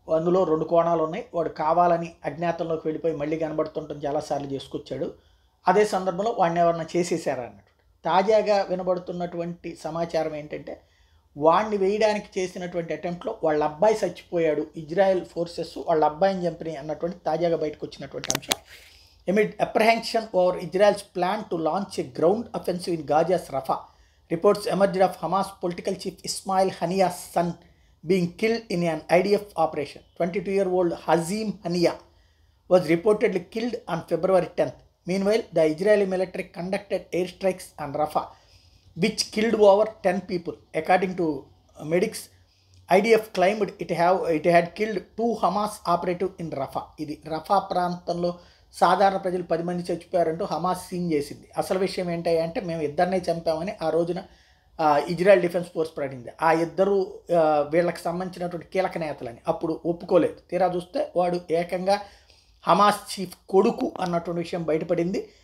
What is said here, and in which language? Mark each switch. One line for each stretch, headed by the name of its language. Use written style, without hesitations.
Telugu: అందులో 2 కోణాలు ఉన్నాయి. వాడు కావాలని అజ్ఞాతంలోకి వెళ్ళిపోయి మళ్ళీ కనబడుతుంటాం చాలాసార్లు చేసుకొచ్చాడు. అదే సందర్భంలో వాడిని ఎవరన్నా చేసేసారా అన్నట్టు. తాజాగా వినబడుతున్నటువంటి సమాచారం ఏంటంటే, వాడిని వేయడానికి చేసినటువంటి అటెంప్ట్లో వాళ్ళ అబ్బాయి చచ్చిపోయాడు, ఇజ్రాయెల్ ఫోర్సెస్ వాళ్ళ అబ్బాయిని చంపినాయి అన్నటువంటి తాజాగా బయటకు వచ్చినటువంటి అంశం.
English: Amid apprehension over Israel's plan to launch a ground offensive in Gaza's Rafah, reports emerged of Hamas political chief Ismail Haniyah's son being killed in an IDF operation. 22-year-old Hazim Haniyah was reportedly killed on February 10th. Meanwhile, the Israeli military conducted airstrikes on Rafah, which killed over 10 people. According to medics, IDF claimed it had killed 2 Hamas operatives in Rafah.
Telugu: ఇది రఫా ప్రాంతంలో సాధారణ ప్రజలు 10 మంది చచ్చిపోయారంటూ Hamas scene చేసింది. అసలు విషయం ఏంటంటే, మేము ఇద్దరినే చంపామని ఆ రోజున ఇజ్రాయెల్ డిఫెన్స్ ఫోర్స్ ప్రకటించింది. ఆ ఇద్దరు వీళ్ళకి సంబంధించినటువంటి కీలక నేతలని అప్పుడు ఒప్పుకోలేదు. తీరా చూస్తే వాడు ఏకంగా హమాస్ చీఫ్ కొడుకు అన్నటువంటి విషయం బయటపడింది.